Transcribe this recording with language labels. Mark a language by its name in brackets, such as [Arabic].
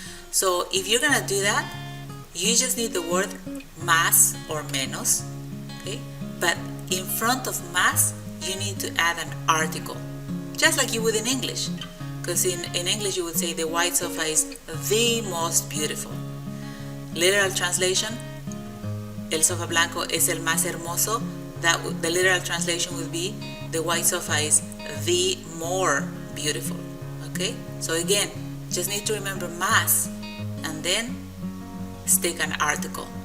[English] So if you're gonna do that, you just need the word más or menos, okay? But in front of más, you need to add an article, just like you would in English. Because in English you would say the white sofa is the most beautiful. Literal translation, [Spanish] el sofá blanco es el más hermoso. [English] The literal translation would be the white sofa is the more beautiful. Okay? So again, just need to remember más and then stick an article.